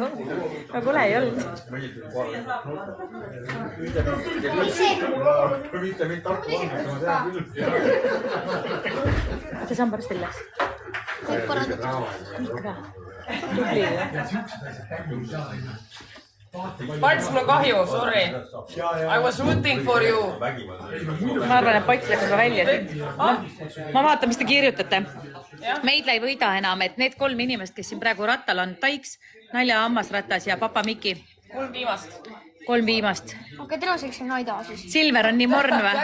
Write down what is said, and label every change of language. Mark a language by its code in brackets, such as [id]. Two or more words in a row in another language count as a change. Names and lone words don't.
[et] Aga kole ei olnud. See sambarast illes. Kõik parandab. Tubli ju. Pats, mul on kahju, sorry. [en] I was rooting for you. [et] Ma arvan, et Pats läks juba välja. Ma vaatan, mis te kirjutate. Meidla ei võida enam, et need 3 inimest, kes siin praegu rattal on, Taiks, Nalja Hammasratas ja Papa Miki. 3 viimast. 3 viimast. Okei, tänaseks on Aida siis. Silver on nii morn või?